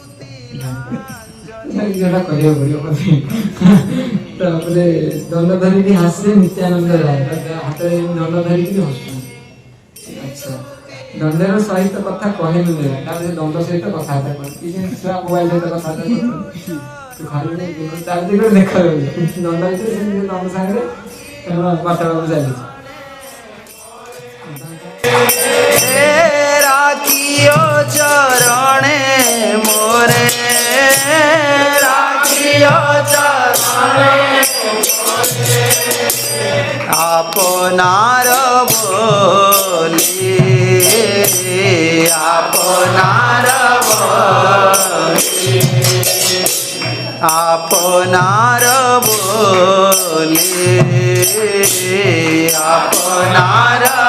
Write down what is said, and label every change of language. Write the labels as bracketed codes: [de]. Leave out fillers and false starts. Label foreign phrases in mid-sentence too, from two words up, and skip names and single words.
[or] ଯୋଉଟା କରିବାକୁ ପଡିବ ତାପରେ ଦଣ୍ଡ ଧରିକି ହସେ ନିତ୍ୟାନନ୍ଦ ରାୟ ହାତରେ ଦଣ୍ଡ ଧରିକି ହସୁଛନ୍ତି ଆଚ୍ଛା ଦଣ୍ଡର ସହିତ କଥା କହେନୁ ତାପରେ ଦଣ୍ଡ ସହିତ କଥାବାର୍ତ୍ତା କରନ୍ତି ଛୁଆ ମୋବାଇଲ ସହିତ କଥାବାର୍ତ୍ତା କରନ୍ତି ଦେଖାଯାଉଛି ଦଣ୍ଡ ଭିତରେ ସେମିତି ଦଣ୍ଡ ସାଙ୍ଗରେ ବାର୍ତ୍ତାଳାପ ଚାଲିଛି [bn] রাখিও চরণে মোরে রাখিও চরণে আপনার বলি আপনার বলি আপনার বলি আপনার